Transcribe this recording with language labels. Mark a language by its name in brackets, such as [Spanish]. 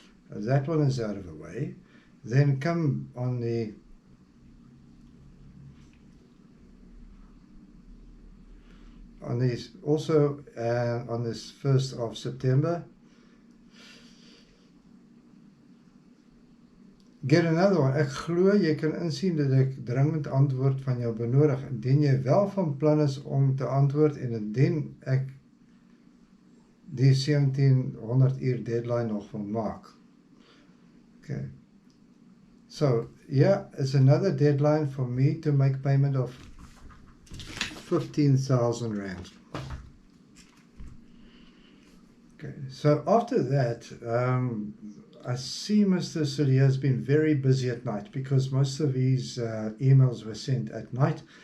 [English] That one is out of the way. Then come on the on this also on this 1st of September. Get another one. [Afrikaans] Ek glo jy kan insien dat ek dringend antwoord van jou benodig, indien jy wel van plan is om te antwoord en indien ek die 1700 uur deadline nog wil maak. [English] Okay. So, yeah, it's another deadline for me to make payment of 15,000 Rand. Okay, so after that, I see Mr. Cillié has been very busy at night because most of his emails were sent at night.